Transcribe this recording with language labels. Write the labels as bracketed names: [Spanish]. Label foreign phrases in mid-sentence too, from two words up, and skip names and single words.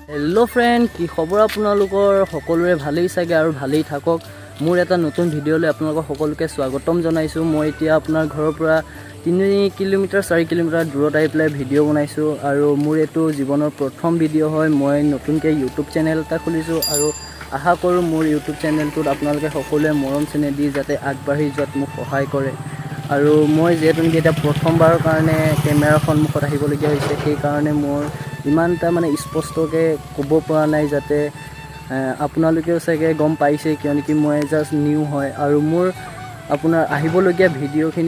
[English] hello friend [Assamese] কি খবৰ আপোনালোকৰ সকলোৰে ভালেই চাগে আৰু ভালেই থাকক মোৰ এটা নতুন ভিডিঅ'লৈ আপোনালোক সকলোকে স্বাগতম জনাইছু মই এতিয়া আপোনাৰ ঘৰৰ পৰা 3 কিলোমিটাৰ 4 কিলোমিটাৰ দূৰত আহি পেলাই ভিডিও বনাইছো আৰু মোৰ এটো জীৱনৰ প্ৰথম ভিডিও হয় মই নতুনকে ইউটিউব চেনেল এটা খুলিছো আৰু আশা কৰো মোৰ ইউটিউব চেনেলটোত আপোনালোকে সকলোৱে মৰম চেনে দি যাতে আগবাঢ়ি যোৱাত মোক সহায় কৰে আৰু মই যেহেতু এটা প্ৰথমবাৰৰ কাৰণে কেমেৰাৰ সন্মুখত আহিবলগীয়া হৈছে সেই কাৰণে মোৰ ইমানটা মানে স্পষ্টকে ক'ব পৰা নাই যাতে আপোনালোকেও চাগে গম পাইছে কিয়নো কি মই [English] just new [Assamese] হয় আৰু মোৰ আপোনাৰ আহিবলগীয়া ভিডিওখিনি